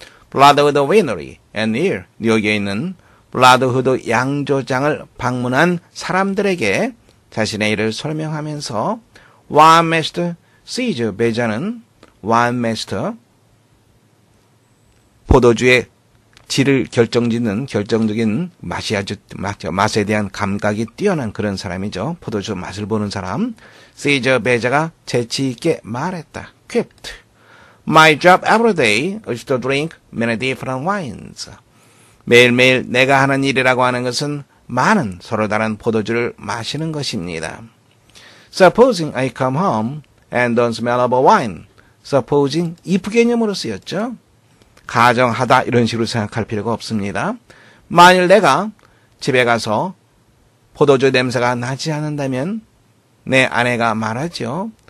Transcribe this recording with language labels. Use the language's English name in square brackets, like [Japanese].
[Korean] Bloodhood Winery and Ear, 뉴욕에 있는 블라드후드 양조장을 방문한 사람들에게 자신의 일을 설명하면서 와인메스터 시즈 베자는 와인메스터 포도주의 질을 결정짓는 결정적인 맛에 대한 감각이 뛰어난 그런 사람이죠. 포도주 맛을 보는 사람. 시저 베자가 재치 있게 말했다. [English] quipped. My job every day is to drink many different wines. [Korean] 매일매일 내가 하는 일이라고 하는 것은 많은 서로 다른 포도주를 마시는 것입니다. [English] Supposing I come home and don't smell of a wine. [Korean] Supposing if 개념으로 쓰였죠. 가정하다 이런 식으로 생각할 필요가 없습니다. 만일 내가 집에 가서 포도주 냄새가 나지 않는다면 내 아내가 말하죠.